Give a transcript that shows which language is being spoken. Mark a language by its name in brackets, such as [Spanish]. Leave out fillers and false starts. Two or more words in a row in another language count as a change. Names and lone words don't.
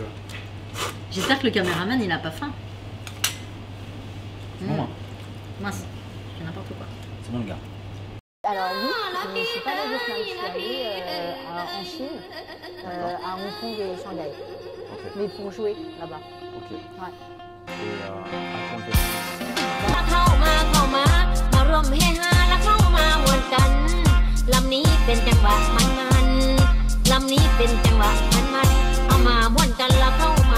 [French] J'espère que le caméraman il a pas faim. C'est bon, hein. Mince, je fais n'importe quoi. C'est bon, le gars. Alors oui, je ne suis pas allée au Vietnam, je suis allée en Chine, à Hong Kong et Shanghai. Mais pour jouer là-bas. Ok. Ouais. [Thai] เข้ามามาร่วมเฮฮาและเข้ามาหวนกันลำนี้เป็นจังหวะมันลำนี้เป็นจังหวะมันเอามาม่วนกันและเข้า